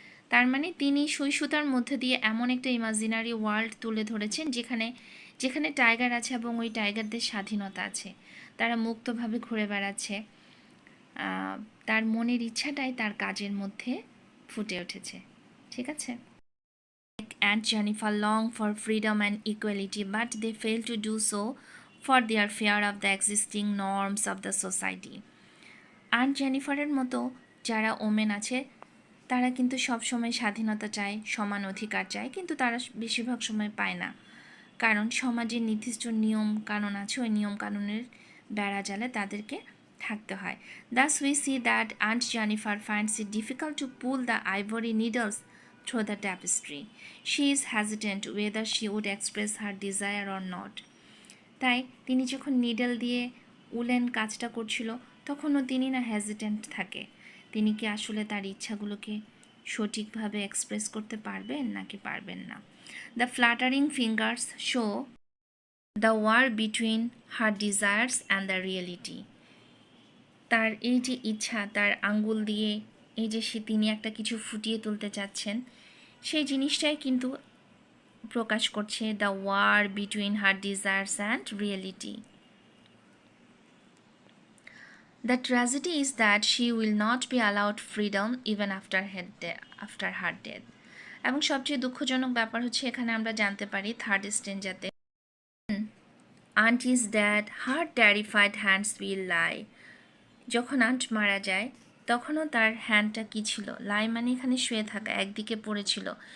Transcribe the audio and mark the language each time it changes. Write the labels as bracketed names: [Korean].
[Bangla] তার মানে তিনি সুই সুতার মধ্যে দিয়ে এমন একটা ইমাজিনারি ওয়ার্ল্ড তুলে ধরেছেন যেখানে যেখানে টাইগার আছে এবং ওই টাইগারদের স্বাধীনতা আছে, তারা মুক্তভাবে ঘুরে বেড়াচ্ছে, তার মনের ইচ্ছাটাই তার কাজের মধ্যে ফুটে উঠেছে। ঠিক আছে। [English] And Jennifer long for freedom and equality, but they fail to do so for their fear of the existing norms of the society. [Bangla] Aunt জেনিফারের মতো যারা ওমেন আছে তারা কিন্তু সবসময় স্বাধীনতা চায়, সমান অধিকার চায়, কিন্তু তারা বেশিরভাগ সময় পায় না, কারণ সমাজের নির্দিষ্ট নিয়ম কানুন আছে, ওই নিয়ম কানুনের বেড়া জালে তাদেরকে থাকতে হয়। [English] Thus we see that Aunt Jennifer finds it difficult to pull the ivory needles through the tapestry. She is hesitant whether she would express her desire or not. [Bangla] তাই তিনি যখন নিডল দিয়ে উলেন কাজটা করছিল তখনও তিনি না হেজিটেন্ট থাকে, তিনি কি আসলে তার ইচ্ছাগুলোকে সঠিকভাবে এক্সপ্রেস করতে পারবেন নাকি পারবেন না। [English] the fluttering fingers show the war between her desires and the reality, [Bangla] তার এই যে ইচ্ছা, তার আঙ্গুল দিয়ে এই যে তিনি একটা কিছু ফুটিয়ে তুলতে চাচ্ছেন, সেই জিনিসটাই কিন্তু প্রকাশ করছে [English] The war between her desires and reality. The tragedy is that she will not be allowed freedom even after her death. [Bangla] এবং সবচেয়ে দুঃখজনক ব্যাপার হচ্ছে এখানে আমরা জানতে পারি third স্টেঞ্জাতে [English] aunt is dead her terrified hands will lie, [Bangla] যখন আন্ট মারা যায় তখনও তার হ্যান্ডটা কী ছিল, লাই মানে এখানে শুয়ে থাকা, একদিকে পড়েছিল।